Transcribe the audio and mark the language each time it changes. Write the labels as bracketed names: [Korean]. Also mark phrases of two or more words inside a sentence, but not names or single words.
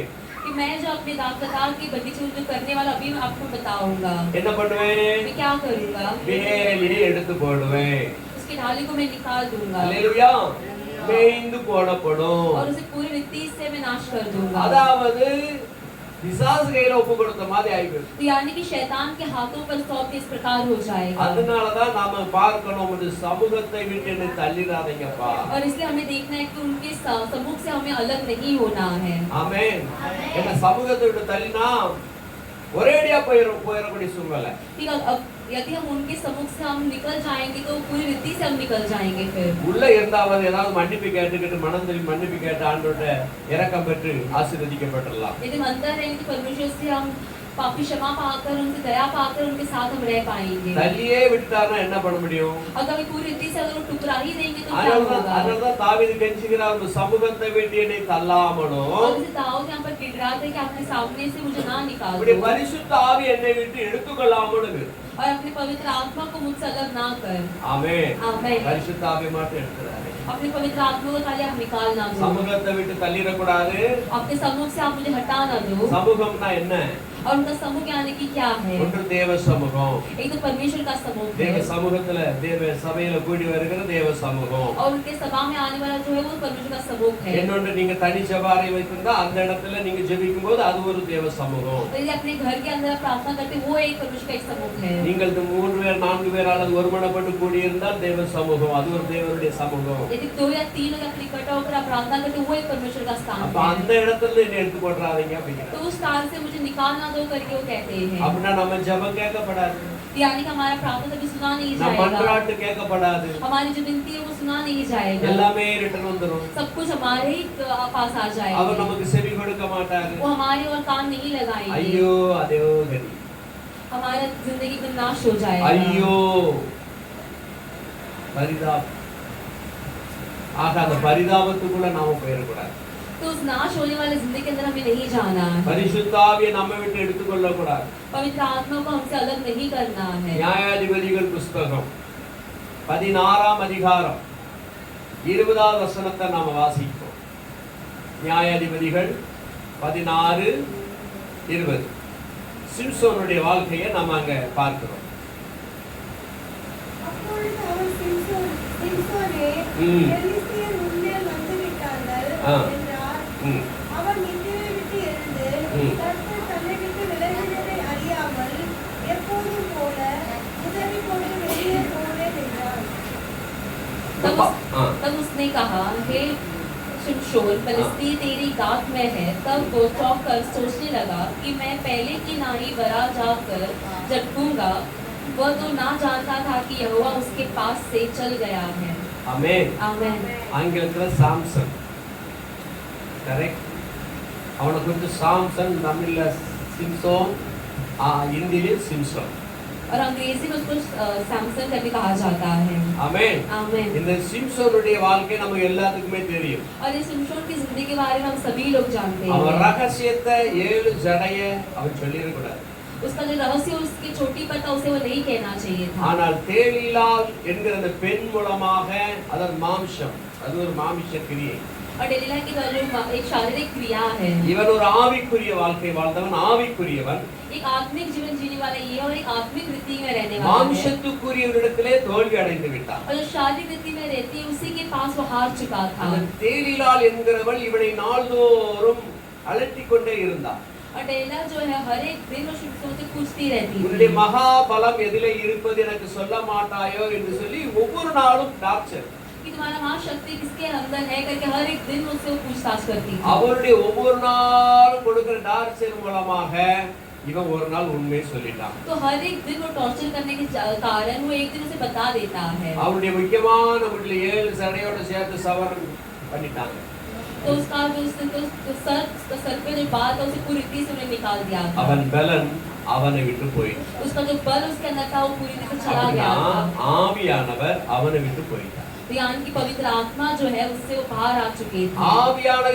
[Hindi] कि मैं जो अपने दाखलता की बगीचे में जो करने वाला अभी मैं आपको बताऊंगा। [Tamil] என்ன பண்ணுவேன்? [Hindi] मैं क्या करूंगा? [Tamil] வேலியை எடுத்து போடுவேன். [Hindi] उसकी डाली को मैं निकाल दूंगा [Tamil] அல்லேலூயா. மேய்ந்து போடப்படும். [Hindi] और उसे पूरी रीति से मैं नाश कर दूंगा। [Tamil] அதாவது பிசாசு கையில ஒப்பு கொடுத்த மாதிரி ஆயிடுச்சு. [Hindi] तो यानी कि शैतान के हाथों पर सौंप इस प्रकार हो जाएगा। [Tamil] அதனாலதான் நாம பார்க்கணும், இந்த சமூகத்தை விட்டு என்னை தள்ளிடாதீங்கப்பா. [Hindi] और इसलिए हमें देखना है कि उनके सम्मुख से हमें अलग नहीं होना है। [Tamil] ஆமென். என்ன சமூகத்தை விட்டு தள்ளினா ஒரேடியா போயிடக்கூடிய சூழ்நிலை. [Hindi] ठीक है, अब यदि हम उनके सम्मुख से हम निकल जाएंगे तो पूरी रीति से हम निकल जाएंगे। फिर [Tamil] உள்ள இருந்தாவது ஏதாவது மன்னிப்பு கேட்டுக்கிட்டு மனம் திரும்பி மன்னிப்பு கேட்டு ஆண்டவர்ட்ட இரக்கம் பெற்று ஆசீர்வதிக்கப்படலாம். [Hindi] यदि हम अंदर रहेंगे तो परमेश्वर से हम पापी क्षमा पाकर उनसे दया पाकर उनके साथ हम रह पाएंगे। [Tamil] தள்ளியே விட்டாருன்னா என்ன பண்ண முடியும்? [Hindi] अगर हम पूरी रीति से अगर वो ठुकरा ही देंगे तो क्या होगा? [Tamil] அதனாலதான் தாவீது கெஞ்சுகிறார், உங்க சமூகத்தை விட்டு என்னை தள்ளாமலும் [Hindi] और जैसे दाऊद यहाँ पर गिड़गिड़ाते हैं कि अपने सामने से मुझे ना निकाल [Tamil] இப்படி [Hindi] दो [Tamil] பரிசுத்த ஆவி என்னை விட்டு எடுத்துக்கொள்ளாமலும். [Hindi] और अपने पवित्र आत्मा को मुझसे अलग ना कर। [Tamil] ஆமென். [Hindi] आमीन। [Tamil] பரிசுத்த ஆவி மட்டும் எடுத்துறாரு. [Hindi] अपने पवित्र आत्मा को खाली आप निकाल ना दो। [Tamil] சமூகத்தை விட்டு தள்ளிடக்கூடாது. [Hindi] अपने सम्मुख से आप मुझे हटा ना दो। [Tamil] சமூகம்னா என்ன? [Hindi] और उनका समूह यानी कि क्या है? [Tamil] ஒன்று தேவ சமூகம். [Hindi] एक तो परमेश्वर का समूह [Tamil] தேவ [Hindi] है [Tamil] சமூகத்துல தேவ சபையில கூடி வருகிற தேவ சமூகம். [Hindi] और उनके सभा में आने वाला जो है वो परमेश्वर का समूह है। [Tamil] இன்னொன்று நீங்க தனி ஜெபாரை வைத்திருந்தா அந்த இடத்துல நீங்க ஜெபிக்கும் போது அது ஒரு தேவ சமூகம். [Hindi] तो यदि अपने घर के अंदर आप प्रार्थना करते वो एक परमेश्वर का एक समूह है। [Tamil] நீங்கள் 3 பேர் 4 பேர் அல்லது ஒருமனப்பட்டு கூடியிருந்தால் தேவ சமூகம், அது ஒரு தேவனுடைய சமூகம். [Hindi] यदि 2 या 3 लोग अपने इकट्ठा होकर आप प्रार्थना करते वो एक परमेश्वर का स्थान [Tamil] அப்ப [Hindi] है। [Tamil] அந்த இடத்துல என்ன எடுத்து போடுறாதீங்க அப்படிங்கிற. [Hindi] तो उस स्थान से मुझे निकाल ना दो करके वो कहते हैं। [Tamil] அப்படின்னா நம்ம ஜெபம் கேட்கப்படாது, [Hindi] यानी कि हमारा प्रार्थना कभी सुना नहीं [Tamil] நம்ம [Hindi] जाएगा, [Tamil] மன்றாட்டு கேட்கப்படாது, [Hindi] हमारी जो विनती है वो सुना नहीं जाएगा, [Tamil] எல்லாமே ரிட்டர்ன் வந்துரும். [Hindi] सब कुछ हमारे ही पास आ [Tamil] அவர் [Hindi] जाएगा, [Tamil] நமக்கு செவி கொடுக்க மாட்டாரு. [Hindi] वो हमारे और कान नहीं लगाएंगे, [Tamil] ஐயோ அதோ கதி, [Hindi] हमारा जिंदगी में नाश हो जाएगा। [Tamil] ஐயோ பரிதாபம். ஆக அந்த பரிதாபத்துக்குள்ள நாம போயிடக்கூடாது. [Hindi] तो उस नाश होने वाले जिंदगी के अंदर हमें नहीं जाना है। [Tamil] பரிசுத்த ஆவியை நம்ம விட்டு எடுத்துக்கொள்ள கூடாது. [Hindi] पवित्र आत्मा को हमसे अलग नहीं करना है। [Tamil] நியாயாதிபதிகள் புஸ்தகம் 16ஆம் அதிகாரம் 20வது வசனத்தை நாம வாசிப்போம். நியாயாதிபதிகள் 16:20 சிம்சோனுடைய வாழ்க்கையை நாம அங்க பார்க்கிறோம். அப்பொழுது அவன் சிம்சோனே, பெலிஸ்தியர் உன்மேல் வந்து விட்டார்கள் என்றார். அவன் நித்திரை விட்டு எழுந்து கர்த்தர் தன்னை விட்டு விலகினதை அறியாமல் எப்போதும் போல உதவி கொண்டு வெளியே போனேன் என்றார். [Hindi] तब उसने कहा, हे शिमशोन, फिलिस्ती तेरी गात में है। तब वो चौंक कर सोचने लगा कि मैं पहले की नाई बरा जाकर झटकूंगा। वह तो ना जानता था कि यहोवा उसके पास से चल गया है। [Tamil] ஆமென். [Hindi] आमीन। [Tamil] ஆங்கிலத்துல சாம்சன், கரெக்ட். அவனை குறித்து சாம்சன், தமிழ்ல சிம்சோன், [Hindi] हिंदी सिम्सन और अंग्रेजी में उसको सैमसन करके कहा जाता है। [Tamil] ஆமென். [Hindi] आमीन। [Tamil] இந்த சிம்சோனுடைய வாழ்க்கை நமக்கு எல்லாத்துக்குமே தெரியும். [Hindi] और इस सिमशोन की जिंदगी के बारे में हम सभी लोग जानते [Tamil] அவன் [Hindi] हैं। [Tamil] ரகசியத்தை 7 ஜடைய அவன் சொல்லிட கூடாது. [Hindi] उसका जो रहस्य उसकी छोटी पर था उसे वो नहीं कहना चाहिए था। [Tamil] ஆனால் தேலிலால் என்கிற அந்த பெண் மூலமாக அதன் மாம்சம், அது ஒரு மாமிச கிரியை. [Hindi] और डेलिला की जो एक शारीरिक क्रिया है। [Tamil] இவன் ஒரு ஆவிக்குரிய வாழ்க்கை வாழ்ந்தவன், ஆவிக்குரியவன். [Hindi] एक आत्मिक जीवन जीने वाला ये और एक आत्मिक रीति में रहने वाला है। [Tamil] மாம்சத்துக்குரியவரிடத்திலே தோல்வி அடைந்து விட்டான். [Hindi] और जो शारीरिक रीति में रहती है उसी के पास वो हार चुका था। [Tamil] அந்த தேலிலால் என்கிறவள் இவனை நாள்தோறும் அலட்டிக் கொண்டே இருந்தான். [Hindi] और डेलिला जो है हर एक दिन वो शिमशोन से पूछती रहती [Tamil] உன்னுடைய [Hindi] थी, [Tamil] மகாபலம் எதிலே இருப்பது எனக்கு சொல்ல மாட்டாயோ என்று சொல்லி ஒவ்வொரு நாளும் டார்ச்சர். [Hindi] कि तुम्हारा महाशक्ति किसके अंदर है करके हर एक दिन मुझसे वो पूछताछ करती थी। [Tamil] அவருடைய ஒவ்வொரு நாளும் கொடுக்கிற டார்ச்சர் மூலமாக இவன் ஒரு நாள் உண்மையை சொல்லிட்டான். [Hindi] तो हर एक दिन वो टॉर्चर करने के कारण वो एक दिन उसे बता देता है। [Tamil] அவருடைய முக்கியமான வீட்டுல 7 சடையோட சேர்த்து சவரம் பண்ணிட்டாங்க. [Hindi] तो उसका जो सर पे जो बात है उसे पूरी रीति से उन्हें निकाल दिया था। [Tamil] அவன் பலன் அவனை விட்டு போயிட்டான். [Hindi] उसका जो बल उसके अंदर था वो पूरी रीति से चला गया था। [Tamil] ஆவியானவர் அவனை விட்டு போயிட்டார். [Hindi] तो यानी कि पवित्र आत्मा जो है उससे वो बाहर आ चुके थे।